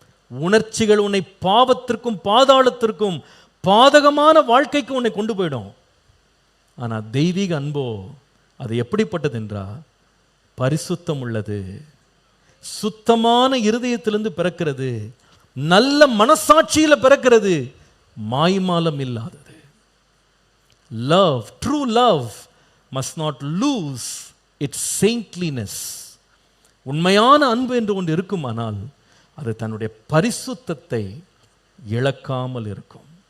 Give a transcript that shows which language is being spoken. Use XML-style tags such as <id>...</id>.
<ta>உணர்ச்சிகள் உன்னை பாவத்திற்கும் பாதாளத்திற்கும் பாதகமான வாழ்க்கைக்கு உன்னை கொண்டு போயிடும். ஆனா தெய்வீக அன்போ அது எப்படிப்பட்டது என்றா பரிசுத்தம் உள்ளது, சுத்தமான இருதயத்திலிருந்து பிறக்கிறது, நல்ல மனசாட்சியில பிறக்கிறது, மாய்மாலம் இல்லாதது.</ta> <en>Love, true love must not lose its saintliness.</en> <ta>உண்மையான அன்பு என்று ஒன்று இருக்குமானால் அது தன்னுடைய பரிசுத்தத்தை இழக்காமல் இருக்கும்.</ta>